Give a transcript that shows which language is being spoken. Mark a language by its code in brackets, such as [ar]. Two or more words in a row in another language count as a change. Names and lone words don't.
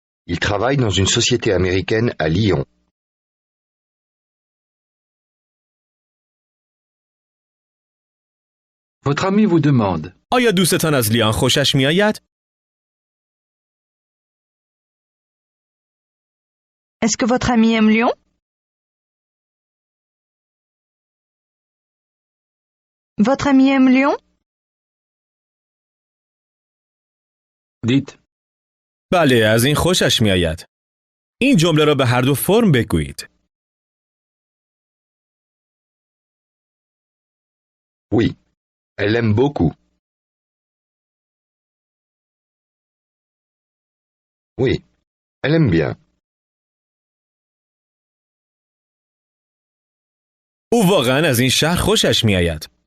[fr] Il travaille dans une société américaine à Lyon. Votre ami vous demande. [fa] آیا دوستتان از لیان خوشش میآید؟ [fr] Est-ce que votre ami aime Lyon? Votre ami aime Lyon? Dites. [fa] بله، از این خوشش میآید. این جمله را به هر دو فرم بگویید. [fr] Oui, elle l'aime beaucoup. Oui, elle aime bien. [fa] او واقعا از این شهر خوشش میآید.